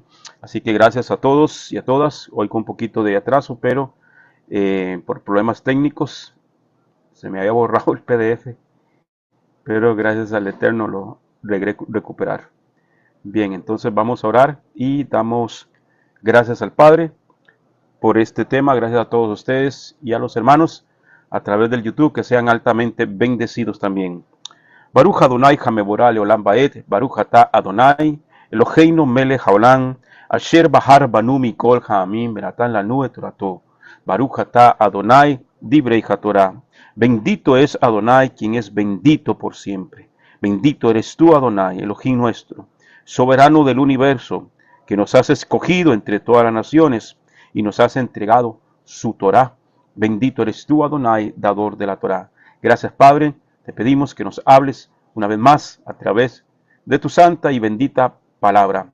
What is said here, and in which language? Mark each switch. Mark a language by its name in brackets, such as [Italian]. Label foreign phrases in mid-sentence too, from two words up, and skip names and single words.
[Spanish] Así que gracias a todos y a todas. Hoy con un poquito de atraso, pero por problemas técnicos se me había borrado el PDF, pero gracias al Eterno lo logré recuperar. Bien, entonces vamos a orar y damos gracias al Padre por este tema. Gracias a todos ustedes y a los hermanos a través del YouTube, que sean altamente bendecidos también. [Hebrew] ברוך אדוני המבורך לעולם ועד, ברוך אתה אדוני, אלוהינו מלך העולם, אשר בחר בנו מכל העמים, ונתן לנו את תורתו, ברוך אתה אדוני, דברי התורה. [Spanish] Bendito es Adonai, quien es bendito por siempre. Bendito eres tú, Adonai, Elohim nuestro, soberano del universo, que nos has escogido entre todas las naciones y nos has entregado su Torah. Bendito eres tú, Adonai, dador de la Torah. Gracias, Padre, te pedimos que nos hables una vez más a través de tu santa y bendita palabra.